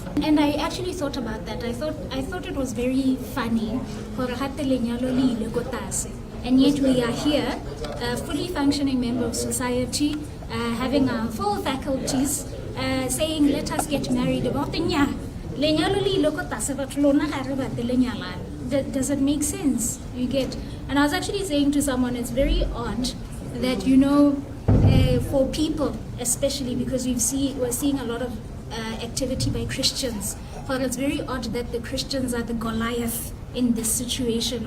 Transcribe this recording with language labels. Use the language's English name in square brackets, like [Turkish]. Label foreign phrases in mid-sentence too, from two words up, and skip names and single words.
[English] And I actually thought about that. I thought it was very funny, and yet we are here, a fully functioning member of society, having our full faculties, saying let us get married about the [Tswana] Lenyalo le ile ko tlase batho lona ga re batle lenyalane. [English] Does it make sense? You get? And I was actually saying to someone, it's very odd that, you know, for people, especially because we're seeing a lot of activity by Christians. But it's very odd that the Christians are the Goliath in this situation.